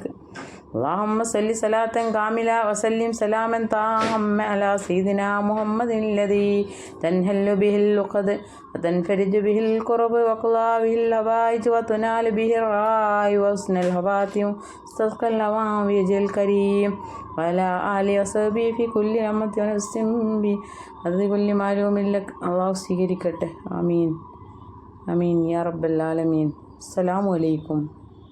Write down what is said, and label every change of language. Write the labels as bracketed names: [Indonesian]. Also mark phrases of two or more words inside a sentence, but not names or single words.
[Arabic] اللهم صل صلاة كاملة وسلم سلاما تاما على سيدنا محمد الذي تنحل به العقد وتنفرج به الكرب وتقضى به الحوائج وتنال به الرائب وحسن الخواتم واستسقى الأماوج الكريم وعلى آله وصحبه في كل لمحة ونفس بعدد كل معلوم لك. [Malayalam] അല്ലാഹു സ്വീകരിക്കട്ടെ. [Arabic] آمين آمين يا رب العالمين. السلام عليكم.